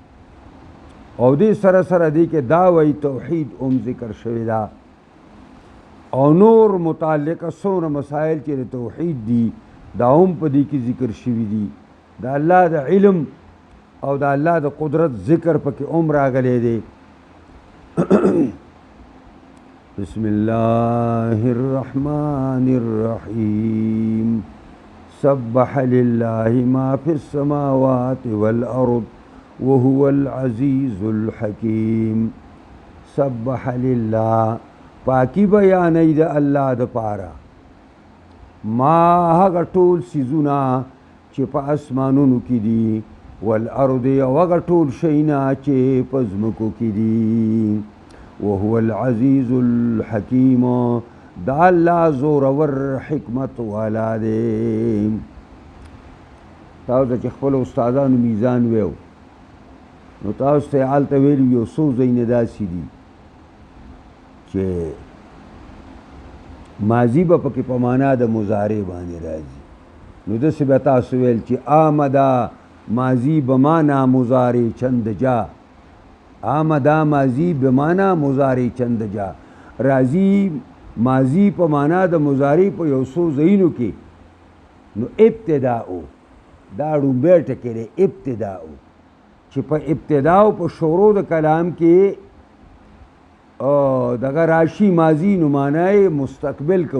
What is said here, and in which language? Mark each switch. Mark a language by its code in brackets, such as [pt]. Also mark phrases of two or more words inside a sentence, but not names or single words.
[ps] او دې سره سره دې کې دا وایي توحید هم ذکر شوی ده او نور متعلقه څومره مسایل چې د توحید دي دا هم په دې کې ذکر شوي دي. د الله د علم او د الله د قدرت ذکر پکې هم راغلی دی. [ar] بسم الله الرحمن الرحیم سبح لله ما فی السماوات والارض وهو العزیز الحکیم. سبح لله، [ps] پاکی بیانوي د الله د پاره، ما هغه ټول څیزونه چې په اسمانونو کې دي، والارض او هغه ټول شیونه چې په ځمکو کې دي، [ar] وهو العزیز الحکیم، [ps] دا الله زورور حکمت والا دی. تاسو چې خپل استادانو میزان ویو نو تاسو ته هلته ویلي یو څو ځایونه داسې دي چې ماضي به پکې په معنا د مضارع باندې راځي. نو داسې به تاسو ویل چې [fa] آمده ماضي بمانا مضارع چند جا، آمده ماضي بمانا مضارع چند جا، [ps] راځي ماضي په معنا د مضارع په یو څو ځایونو کې. نو ابتداء دا ړومبی ټکی دی، ابتداء چې په ابتدا او په شروع د کلام کې دغه راشي ماضي نو معنی مستقبل کو.